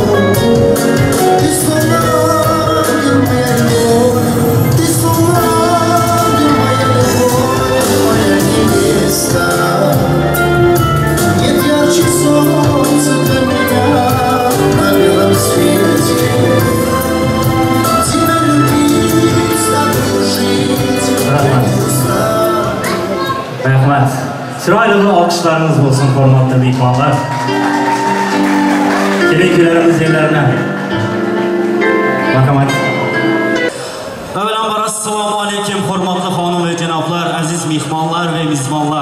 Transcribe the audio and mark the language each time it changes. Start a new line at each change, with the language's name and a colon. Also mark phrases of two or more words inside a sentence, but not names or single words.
Russian: Ты словно ангел, моя любовь, ты словно ангел, моя любовь, моя невеста. Нет ярче солнца для меня на белом свете. Тебя любить, с тобой жить, я не устану.
Uzbek: Rahmat. Chiroyli bir olqishlarimiz bo'lsin, hurmatli mehmonlar. Keling-kelarimiz yerlarına. Marhamat. Avvalambor assalomu alaykum, hurmatli xonim va janoblar, aziz mehmonlar va mezbonlar.